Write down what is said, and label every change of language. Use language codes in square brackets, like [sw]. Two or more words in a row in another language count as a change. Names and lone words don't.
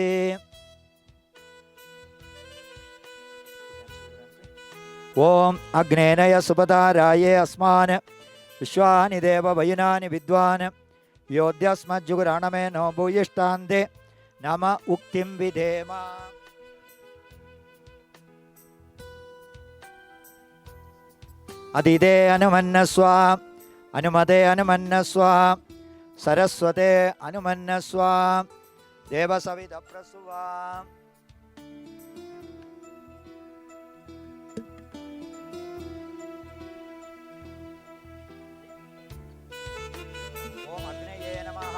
[sa] ఓం అగ్నేనయ సుపదారాయే అస్మాన్ విశ్వాని దేవ వయునాని విద్వాన్ యోధ్యస్మజ్జుగురాణమే నో భూయిష్టాంతే నమ ఉక్తిం విధేమ. അതിഥേ അനുമന്നസ്വ അനുമതേ അനുമന്നസ്വ സരസ്വതേ അനുമന്നസ്വ ദേവസവിത പ്രസുവ. ഓം അഗ്നയേ നമഃ.